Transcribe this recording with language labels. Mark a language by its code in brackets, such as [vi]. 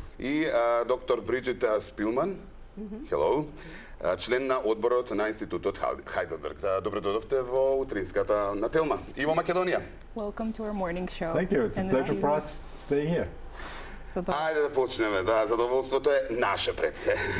[mk] И доктор Бриджит Спилман, hello, член на одборот на Институтот Heidelberg. Добре дојдовте во утринската на Телма и во Македонија. [en] Welcome to our morning show. Thank you. It's a pleasure for us staying here. [mk] Ајде да почнеме, да, задоволството е наше пред се.